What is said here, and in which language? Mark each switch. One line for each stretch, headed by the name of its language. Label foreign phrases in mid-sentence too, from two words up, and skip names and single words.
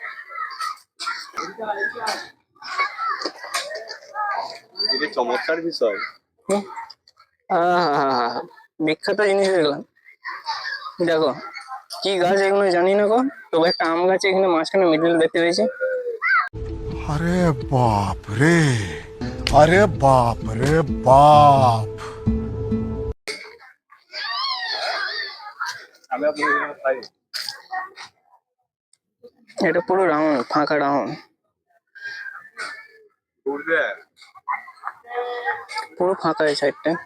Bangla: এটা চমৎকার বিষয়। বিখ্যাত জিনিস দেখলাম, দেখো কি গাছ এগুলো জানি না গো, তবে একটা আম গাছ এখানে মাঝখানে মিডল দেখতে পেয়েছি।
Hindi: अरे बाप रे, अरे बाप रे बाप।
Bangla: এটা পুরো রাউন্ড, ফাঁকা রাউন্ড, পুরো ফাঁকা এই সাইডটা।